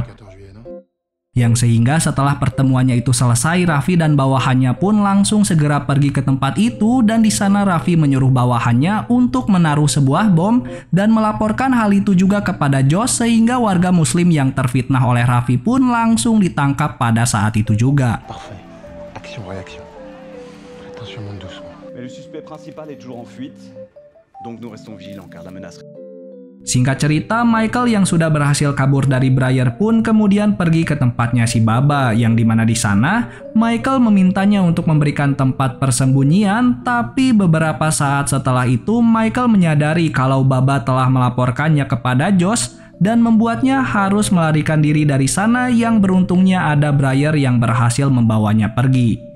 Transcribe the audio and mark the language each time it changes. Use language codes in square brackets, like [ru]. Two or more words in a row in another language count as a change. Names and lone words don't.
[id] Yang sehingga setelah pertemuannya itu selesai, Raffi dan bawahannya pun langsung segera pergi ke tempat itu, dan di sana Raffi menyuruh bawahannya untuk menaruh sebuah bom dan melaporkan hal itu juga kepada Josh, sehingga warga muslim yang terfitnah oleh Raffi pun langsung ditangkap pada saat itu juga. [fr] Parfait. Action-réaction. Attention, monte doucement. Mais le suspect principal est toujours en fuite, donc nous restons vigilants car la menace... [id] Singkat cerita, Michael yang sudah berhasil kabur dari Briar pun kemudian pergi ke tempatnya si Baba, yang dimana di sana Michael memintanya untuk memberikan tempat persembunyian, tapi beberapa saat setelah itu Michael menyadari kalau Baba telah melaporkannya kepada Josh dan membuatnya harus melarikan diri dari sana, yang beruntungnya ada Briar yang berhasil membawanya pergi.